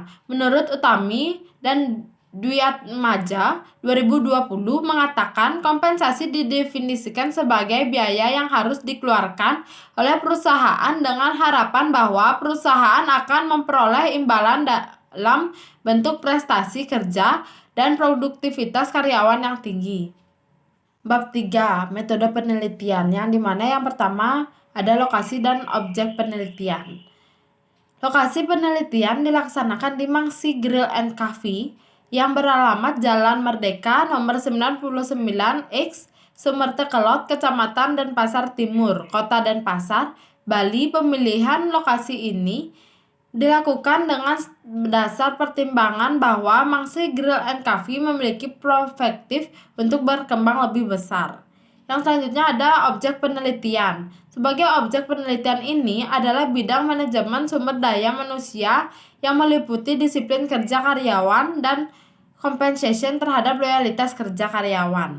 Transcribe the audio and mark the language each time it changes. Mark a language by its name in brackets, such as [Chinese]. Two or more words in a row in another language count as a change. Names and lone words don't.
[Indonesian] Menurut Utami dan Dwiatmaja 2020 mengatakan kompensasi didefinisikan sebagai biaya yang harus dikeluarkan oleh perusahaan dengan harapan bahwa perusahaan akan memperoleh imbalan dalam bentuk prestasi kerja dan produktivitas karyawan yang tinggi. Bab 3, metode penelitian, yang dimana yang pertama ada lokasi dan objek penelitian. Lokasi penelitian dilaksanakan di Mangsi Grill and Coffee yang beralamat Jalan Merdeka nomor 99X, Sumertekelot, Kecamatan Denpasar Timur, Kota Denpasar, Bali. Pemilihan lokasi ini dilakukan dengan dasar pertimbangan bahwa Mangsi Grill and Coffee memiliki perspektif untuk berkembang lebih besar. Yang selanjutnya ada objek penelitian. Sebagai objek penelitian ini adalah bidang manajemen sumber daya manusia yang meliputi disiplin kerja karyawan dan compensation terhadap loyalitas kerja karyawan.